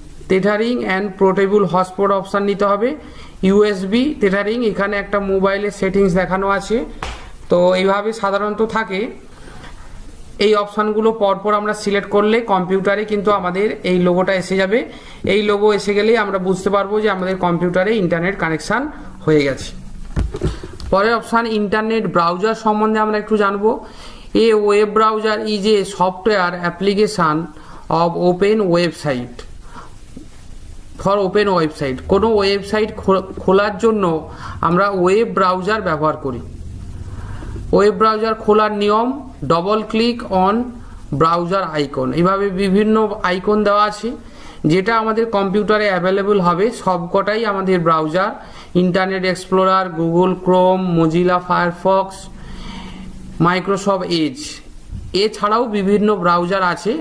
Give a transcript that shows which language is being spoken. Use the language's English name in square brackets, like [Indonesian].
[Bangla] Tethering and portable hotspot option নিতে হবে। USB tethering, এখানে একটা মোবাইলের সেটিংস দেখানো আছে, তো এইভাবে সাধারণত থাকে। এই অপশানগুলো পরপর আমরা সিলেক্ট করলে কম্পিউটারে কিন্তু আমাদের এই লোগোটা এসে যাবে। এই লোগো এসে গেলেই আমরা বুঝতে পারবো যে আমাদের কম্পিউটারে ইন্টারনেট কানেকশান হয়ে গেছে। পরের অপশান ইন্টারনেট ব্রাউজার সম্বন্ধে আমরা একটু জানবো। [English] A web browser is a software application of open website for open website। [Bangla] কোনো ওয়েবসাইট খোলার জন্য আমরা ওয়েব ব্রাউজার ব্যবহার করি। ওয়েব ব্রাউজার খোলার নিয়ম, [English] Double click on browser icon. [Bangla] এইভাবে বিভিন্ন আইকন দেওয়া আছে যেটা আমাদের কম্পিউটারে অ্যাভেলেবল হবে। সবকটাই আমাদের browser, internet explorer, Google Chrome, Mozilla Firefox, Microsoft Edge, এছাড়াও বিভিন্ন ব্রাউজার আছে।